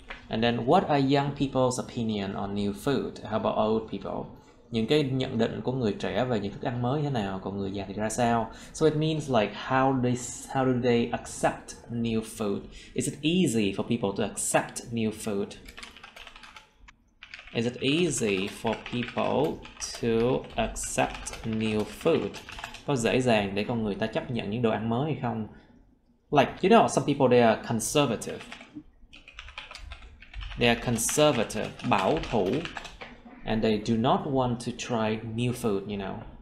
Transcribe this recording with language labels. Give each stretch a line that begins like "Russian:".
English: And then what are young people's opinion on new food? How about old people?
Vietnamese: Những cái nhận định của người trẻ về những thức ăn mới thế nào, còn người già thì ra sao?
English: So it means like how do they accept new food? Is it easy for people to accept new food? Is it easy for people to accept new food?
Vietnamese: Có dễ dàng để con người ta chấp nhận những đồ ăn mới hay không?
English: Like, you know, some people they are conservative. They are conservative, bảo thủ, and they do not want to try new food, you know.